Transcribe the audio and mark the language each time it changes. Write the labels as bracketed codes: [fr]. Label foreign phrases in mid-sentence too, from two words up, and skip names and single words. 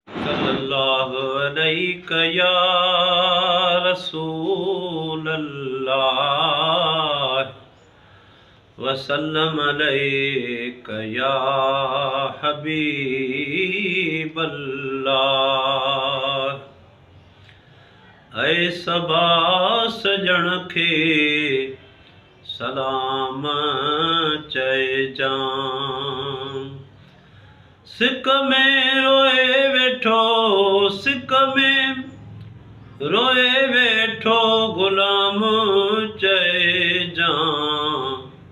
[ar] صلی اللہ علیک یا رسول اللہ، وسلم علیک یا حبیب اللہ۔ [sd] اے سبا سجن کي سلام چئجان۔ سڪ ۾ روئي ويٺو، سڪ ۾ روئي ويٺو غلام چئجان۔